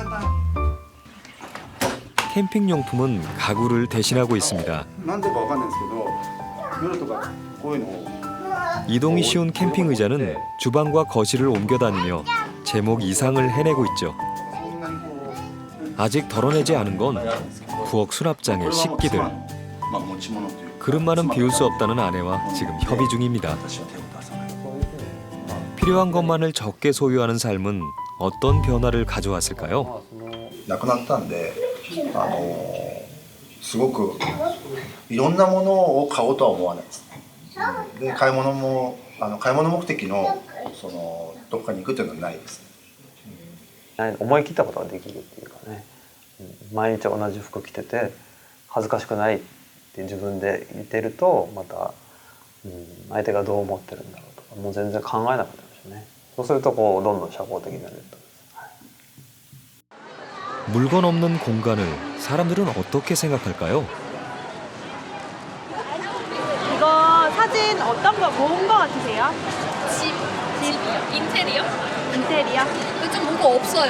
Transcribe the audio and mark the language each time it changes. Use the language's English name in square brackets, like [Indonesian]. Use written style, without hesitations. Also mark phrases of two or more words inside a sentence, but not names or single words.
[Korean] 캠핑용품은 가구를 대신하고 있습니다. [Japanese] なんでかわかんないですけど夜とかこういうのを [Korean] 이동이 쉬운 캠핑 의자는 주방과 거실을 옮겨 다니며 제목 이상을 해내고 있죠. 아직 덜어내지 않은 건 부엌 수납장의 식기들. [Japanese] まあ持ち物という [Korean] 그릇만은 비울 수 없다는 아내와 지금 협의 중입니다. 필요한 것만을 적게 소유하는 삶은 어떤 변화를 가져왔을까요? [Japanese] なくなったんで、すごくいろんなものを買おうとは思わないです。で買い物も買い物目的のそのどこかに行くっていうのはないです。思い切ったことができるっていうかね、毎日同じ服着てて恥ずかしくないって自分で言ってるとまた、相手がどう思ってるんだろうとかもう全然考えなくなるしね。そうするとこうどんどん社交的になると。 [Korean] 물건 없는 공간을 사람들은 어떻게 생각할까요? 이거 사진 어떤 거 모은 거 같으세요? 집 인테리어? 인테리어? 좀 뭔가 없어요.